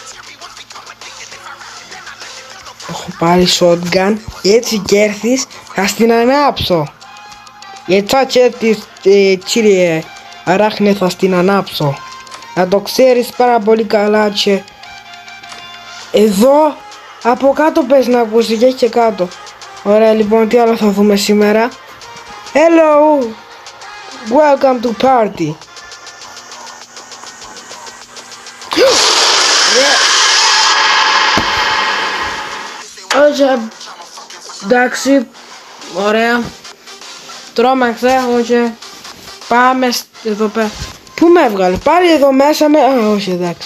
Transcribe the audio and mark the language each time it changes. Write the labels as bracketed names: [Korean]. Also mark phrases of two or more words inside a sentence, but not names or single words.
[Greek] Έχω πάρει shotgun, έτσι κι έρθεις, θα στην ανάψω. Έτσι έρθεις, κύριε Αράχνε, θα στην ανάψω. Να το ξέρεις πάρα πολύ καλά και... Εδώ, από κάτω πες να ακούσει και έχει και κάτω. Ωραία λοιπόν, τι άλλο θα δούμε σήμερα? [English] Hello! Welcome to party! [Greek] Όχι, εντάξει, ωραία. Τρόμαξα, όχι. Πάμε εδώ πέρα. Πού με έβγαλε? Πάλι εδώ μέσα με... Α, όχι, εντάξει.